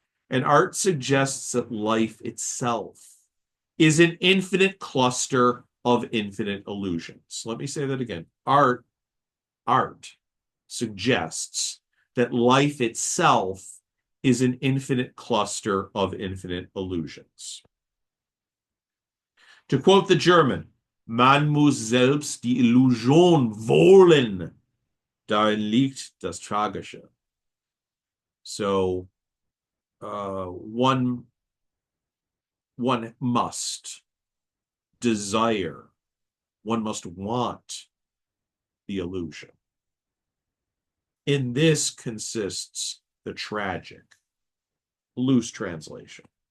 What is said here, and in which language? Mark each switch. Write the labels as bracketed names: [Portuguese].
[English] And art suggests that life itself is an infinite cluster of infinite illusions. Let me say that again. Art suggests that life itself is an infinite cluster of infinite illusions. To quote the German, [German] man muss selbst die Illusion wollen, darin liegt das Tragische. [English] So one must desire, one must want the illusion. In this consists the tragic, loose translation.